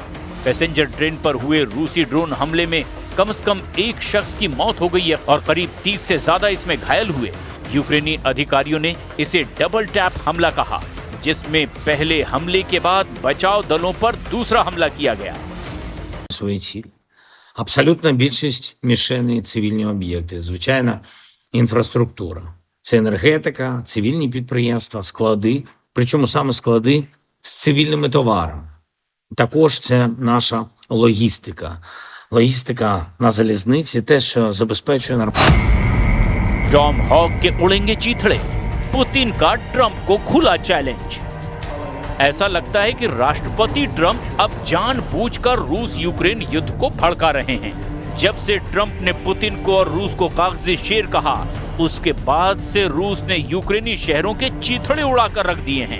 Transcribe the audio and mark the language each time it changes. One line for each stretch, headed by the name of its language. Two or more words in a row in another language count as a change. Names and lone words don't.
Hindi: पैसेंजर ट्रेन पर हुए रूसी ड्रोन हमले में कम से कम 1 शख्स की मौत हो गई है और करीब 30 से ज्यादा इसमें घायल हुए। यूक्रेनी अधिकारियों ने इसे
English: double tap
Hindi: हमला कहा, जिसमें पहले हमले के बाद बचाव दलों पर दूसरा हमला किया गया।
Ukrainian: свої цілі. Абсолютна більшість мішеней – цивільні об'єкти, звичайно, інфраструктура. Це енергетика, цивільні підприємства, склади, причому саме склади з цивільними товарами. Також це наша логістика. Логістика на залізниці, те, що забезпечує
Hindi: टॉम हॉक के उड़ेंगे चीथड़े, पुतिन का ट्रंप को खुला चैलेंज। ऐसा लगता है कि राष्ट्रपति ट्रंप अब जानबूझकर रूस यूक्रेन युद्ध को भड़का रहे हैं। जब से ट्रंप ने पुतिन को और रूस को कागजी शेर कहा, उसके बाद से रूस ने यूक्रेनी शहरों के चीथड़े उड़ाकर रख दिए हैं।